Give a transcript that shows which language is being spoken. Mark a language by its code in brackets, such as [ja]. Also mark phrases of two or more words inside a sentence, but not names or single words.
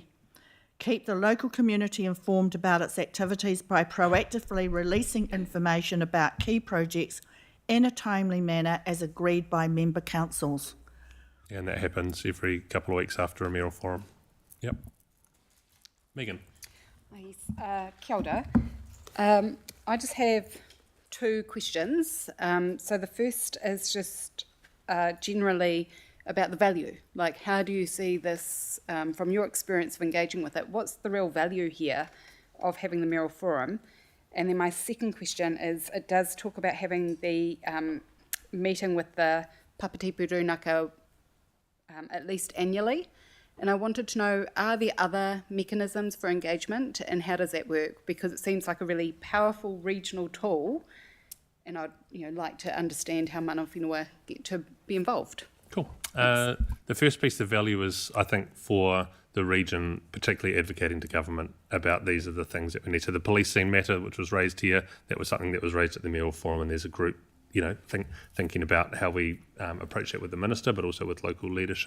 [en] Keep the local community informed about its activities by proactively releasing information about key projects in a timely manner as agreed by member councils. Yeah, and that happens every couple of weeks after a Mayoral Forum. Yep. Megan. Yes, [mi] kia ora. [en] I just have 2 questions. So the first is just generally about the value. Like, how do you see this from your experience of engaging with it? What's the real value here of having the Mayoral Forum? And then my second question is, it does talk about having the meeting with the Papatipu Rūnaka at least annually. And I wanted to know, are there other mechanisms for engagement and how does that work? Because it seems like a really powerful regional tool, and I'd like to understand how [mi] mana whenua [en] get to be involved. Cool. The first piece of value is, I think, for the region, particularly advocating to government about these are the things that we need. So the policing matter, which was raised here, that was something that was raised at the Mayoral Forum, and there's a group thinking about how we approach that with the minister, but also with local leadership.